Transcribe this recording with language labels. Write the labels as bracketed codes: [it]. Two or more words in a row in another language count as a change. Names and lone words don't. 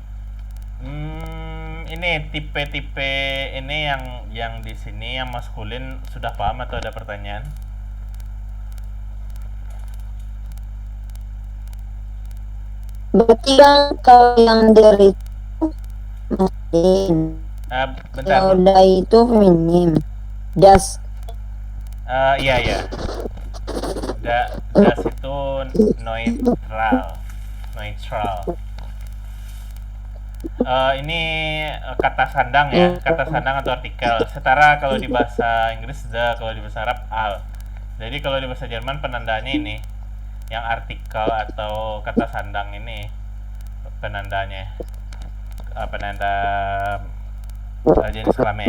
[id] Ini tipe-tipe ini yang di sini yang maskulin sudah paham atau ada pertanyaan? Berarti kan kalau yang dari itu maskulin, Bentar. kalau dari itu feminim. Das. Iya. Das itu neutral. Ini kata sandang ya, kata sandang atau artikel. Setara kalau di bahasa Inggris the, kalau di bahasa Arab al. Jadi kalau di bahasa Jerman penandanya ini, yang artikel atau kata sandang ini penandanya, penanda jenis kelamin.